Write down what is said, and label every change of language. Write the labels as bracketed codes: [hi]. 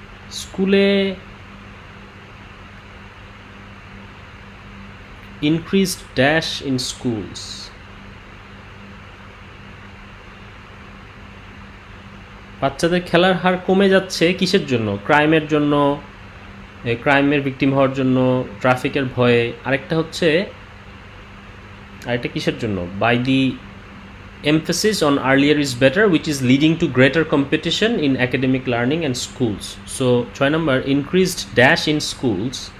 [en] স্কুলে increased dash in schools. [bn] বাচ্চাদের খেলার হার কমে যাচ্ছে কিসের জন্য? ক্রাইমের জন্য, ক্রাইমের ভিকটিম হওয়ার জন্য, ট্রাফিকের ভয়ে। আরেকটা হচ্ছে আরেকটা কিসের জন্য? [en] By the emphasis on earlier is better, which is leading to greater competition in academic learning and schools. So 6 number, increased dash in schools.